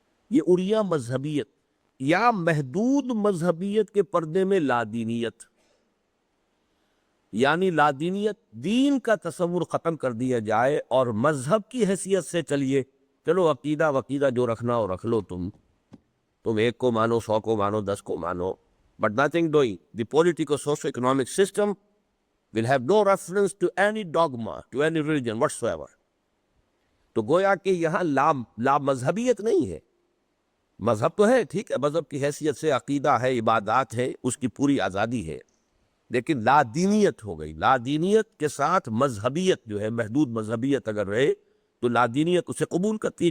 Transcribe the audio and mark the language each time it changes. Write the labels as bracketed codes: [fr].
[ur] یہ اریاں مذہبیت. یا محدود مذہبیت کے پردے میں لادینیت، یعنی لادینیت، دین کا تصور ختم کر دیا جائے اور مذہب کی حیثیت سے چلیے. چلو عقیدہ وقیدہ جو رکھنا ہو رکھ لو، تم ایک کو مانو، 100 کو مانو، 10 کو مانو. [en] But nothing doing. The political socio-economic system will have no reference to any dogma, to any religion whatsoever. [ur] تو گویا کہ یہاں لا مذہبیت نہیں ہے. مذہب تو ہے، ٹھیک ہے، مذہب کی حیثیت سے عقیدہ ہے، عبادات ہے، اس کی پوری آزادی ہے، لیکن لا دینیت ہو گئی. لا دینیت کے ساتھ مذہبیت جو ہے، محدود مذہبیت اگر رہے تو لا دینیت اسے قبول کرتی ہے.